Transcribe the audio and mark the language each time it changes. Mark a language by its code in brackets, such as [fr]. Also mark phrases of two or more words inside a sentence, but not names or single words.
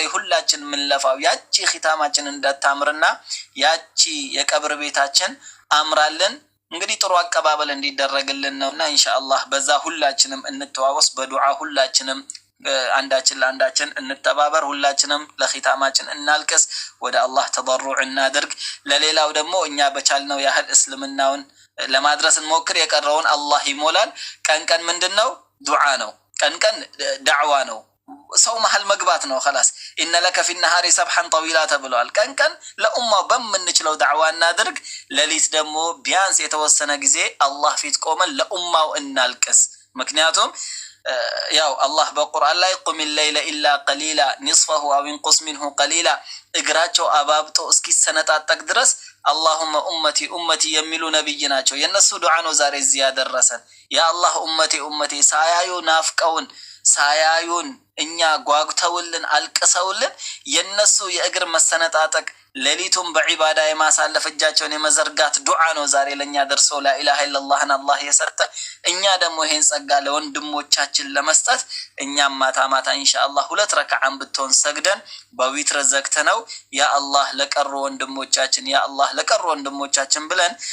[am] ሁላችን የምንለፋው ያቺ ኺታማችን እንደታምርና ያቺ የቀብር ቤታችን አምራልን እንግዲህ ጥሩ አቀባበል እንዲደረግልን ነውና ኢንሻአላህ በዛ ሁላችንም እንተዋወስ፣ በዱዓ ሁላችንም አንዳችን ለአንዳችን እንተባበር፣ ሁላችንም ለኺታማችን እናልቅስ፣ ወደ አላህ ተضرع እናድርግ። ለሌላው ደግሞ እኛ በቻልነው ያህል እስልምናውን ለማድረስ እንሞክር። የቀረውን አላህ ይሞላል። ቀን ቀን ምንድነው? ዱዓ ነው። ቀን ቀን ዳዕዋ ነው። ሰው መሃል መግባት ነው። [ar] خلاص ان لك في النهار سبحا طويلا [am] ተብሏል። ቀን ቀን ለኡማው በምንችለው ዳዕዋ እናድርግ። ለሊት ደግሞ ቢያንስ የተወሰነ ጊዜ አላህ ፊት ቆመን ለኡማው እናልቅስ። ምክንያቱም ያው አላህ በቁርአን ላይ ቁም [ar] الليل الا قليلا نصفه او انقص منه قليلا [am] እግራቸው አባብጦ እስኪሰነጣጠቅ ድረስ [ar] اللهم امتي امتي [am] የሚሉ ነብይ ናቸው። የነሱ ዱዓ ነው ዛሬ እዚህ ያደረሰን። [ar] يا الله امتي امتي [am] ሳያዩ ናፍቀውን ሳያዩን እኛ ጓጉተውልን አልቅሰውልን የነሱ የእግር መሰነጣጠቅ ሌሊቱን በዒባዳ የማሳለፍ እጃቸውን የመዘርጋት ዱዓ ነው ዛሬ ለኛ ደርሶ ላኢላሃ ኢለላህን አላህ የሰጠ። እኛ ደግሞ ይሄን ጸጋ ለወንድሞቻችን ለመስጠት እኛም ማታ ማታ ኢንሻአላህ 2 ረካዓን ብትሆን ሰግደን በዊትር ዘግተነው [ar] يا الله [am] ለቀሩ ወንድሞቻችን [ar] يا الله [am] ለቀሩ ወንድሞቻችን ብለን